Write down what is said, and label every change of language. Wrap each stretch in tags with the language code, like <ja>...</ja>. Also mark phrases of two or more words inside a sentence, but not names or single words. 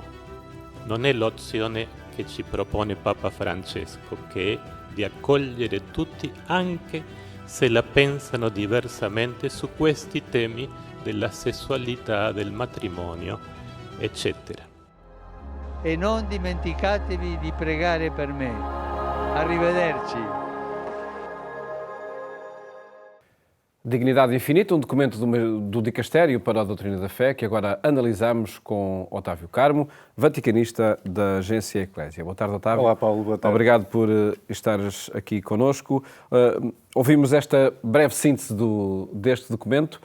<it>Non è l'opzione che ci propone Papa Francesco, che è di accogliere tutti anche se la pensano diversamente su questi temi della sessualità, del matrimonio, eccetera. E non dimenticatevi di pregare per me. Arrivederci.</it> <pt>Dignidade Infinita, um documento do Dicastério para a Doutrina da Fé, que agora analisamos com Otávio Carmo, vaticanista da Agência Eclésia. Boa tarde, Otávio. Olá, Paulo. Boa tarde. Obrigado por estares aqui connosco. Ouvimos esta breve síntese deste documento.</pt>